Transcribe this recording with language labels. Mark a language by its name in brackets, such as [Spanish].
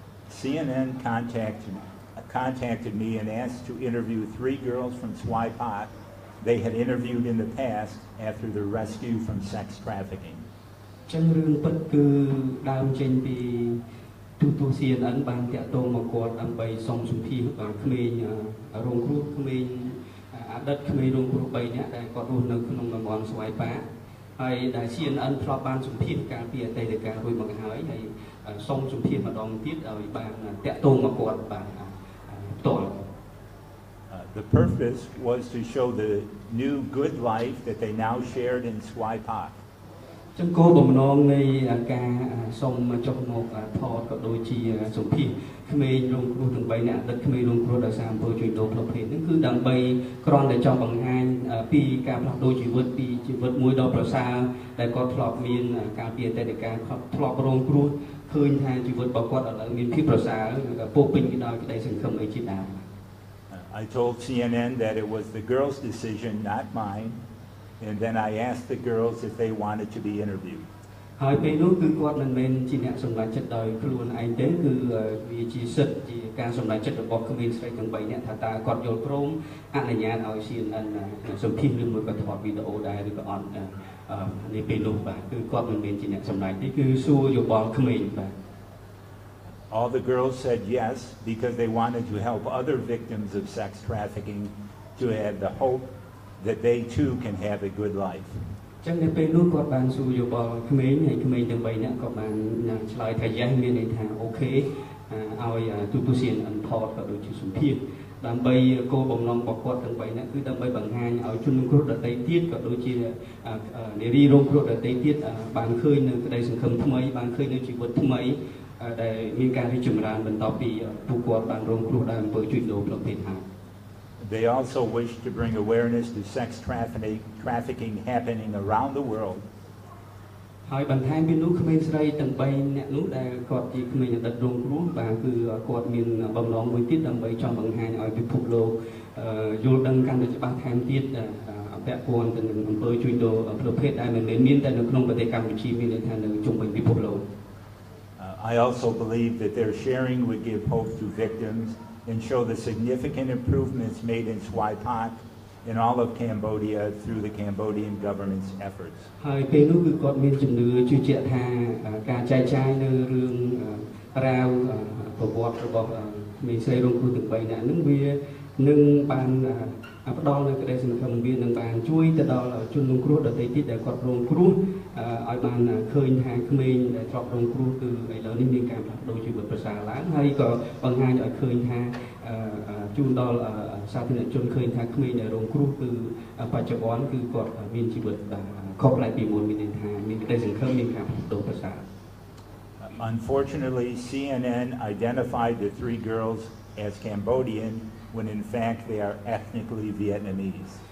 [English] CNN contacted me and asked to interview 3 girls from Swai Pak they had interviewed in the past after their rescue from sex trafficking. [Khmer] ចឹងរឿងពិតគឺដើមចេញពីទូ CNN បានតាក់ទងមកគាត់ដើម្បីសុំសម្ភាសន៍ក្មេងរងគ្រោះក្មេងអតីតក្មេងរងគ្រោះ3នាក់ដែលគាត់រស់នៅក្នុងតំបន់ស្វាយប៉ាហើយដែល CNN ធ្លាប់បានសម្ភាសន៍កាលពីអតីតកាលរួចមកហើយសុំសម្ភាសន៍ម្ដងទៀតឲ្យបានតាក់ទងមកគាត់បានផ្ទាល់ [English] The purpose was to show the new good life that they now shared in Swai Pak. [Khmer] ចឹងគោលបំណងនៃការសុំចុះមកថតក៏ដូចជាសម្ភាសន៍ក្មេងរងគ្រោះទាំង3នាក់អតីតក្មេងរងគ្រោះដោយសារអំពើជួញដូរផ្លូវភេទហ្នឹងគឺដើម្បីគ្រាន់តែចង់បង្ហាញពីការផ្លាស់ប្ដូរជីវិតពីជីវិតមួយដ៏ប្រសើរដែលគាត់ធ្លាប់មានកាលពីអតីតកាលធ្លាប់រងគ្រោះឃើញថាជីវិតរបស់គាត់ឥឡូវមានភាពប្រសើរពោពេញទៅដោយក្តីសង្ឃឹមអីជាដើម [English] I told CNN that it was the girls' decision, not mine, and then I asked the girls if they wanted to be interviewed. [Khmer] ហើយពេលនោះគឺគាត់មិនមែនជាអ្នកសម្រេចចិត្តដោយខ្លួនឯងទេគឺវាជាសិទ្ធិជាការសម្រេចចិត្តរបស់ក្មេងស្រីទាំង3នាក់ថាតើគាត់យល់ព្រមអនុញ្ញាតឲ្យ CNN សម្ភាសន៍ឬមួយក៏ថតវីដេអូដែរឬក៏អត់នេះពេលនោះបាទគឺគាត់មិនមែនជាអ្នកសម្រេចទេគឺសួរយោបល់ក្មេងបាទ [English] All the girls said yes because they wanted to help other victims of sex trafficking to have the hope that they too can have a good life. [Khmer] ចឹងនៅពេលនោះគាត់បានសួរយោបល់ក្មេងហើយក្មេងទាំង3នាក់ក៏បានឆ្លើយថា [English] yes [Khmer] មានន័យថាអូខេឲ្យទូ CNN ថតក៏ដូចជាសម្ភាសន៍ដើម្បីគោលបំណងរបស់គាត់ទាំង3នាក់គឺដើម្បីបង្ហាញឲ្យជនរងគ្រោះដទៃទៀតក៏ដូចជានារីរងគ្រោះដទៃទៀតបានឃើញនៅក្តីសង្ឃឹមថ្មីបានឃើញនៅជីវិតថ្មីដែលមានការរីកចម្រើនបន្ទាប់ពីពួកគាត់បានរងគ្រោះដោយអំពើជួញដូរផ្លូវភេទហើយ [English] They also wish to bring awareness to sex trafficking happening around the world. [Khmer] ហើយបន្ថែមពីនោះក្មេងស្រីទាំង3នាក់នោះដែលគាត់ជាក្មេងអតីតរងគ្រោះបាទគឺគាត់មានបំណងមួយទៀតដើម្បីចង់បង្ហាញឲ្យពិភពលោកយល់ដឹងកាន់តែច្បាស់ថែមទៀតពាក់ព័ន្ធទៅនឹងអំពើជួញដូរផ្លូវភេទដែលមិនមែនមានតែនៅក្នុងប្រទេសកម្ពុជាមានន័យថានៅជុំវិញពិភពលោក [English] I also believe that their sharing would give hope to victims and show the significant improvements made in Swai Pak in all of Cambodia through the Cambodian government's efforts. [Khmer] ហើយពេលនោះគឺគាត់មានជំនឿជឿជាក់ថាការចែកចាយនៅរឿងរាវប្រវត្តិរបស់មេស្រីរងគ្រោះទាំង3នាក់ហ្នឹងវានឹងបានផ្ដល់នូវក្តីសង្ឃឹមវានឹងបានជួយទៅដល់ជនរងគ្រោះដទៃទៀតដែលគាត់រងគ្រោះឲ្យបានឃើញថាក្មេងដែលធ្លាប់រងគ្រោះគឺឥឡូវនេះមានការផ្លាស់ប្ដូរជីវិតប្រសើរឡើងហើយក៏បង្ហាញឲ្យឃើញថា ជូនដល់សាធារណជនឃើញថាក្មេងដែលរងគ្រោះគឺបច្ចុប្បន្នគឺគាត់មានជីវិតខុសប្លែកពីមុនមានន័យថាមានក្តីសង្ឃឹមមានការផ្លាស់ប្ដូរប្រសើរ [English] Unfortunately, CNN identified the 3 girls as Cambodian when in fact they are ethnically Vietnamese.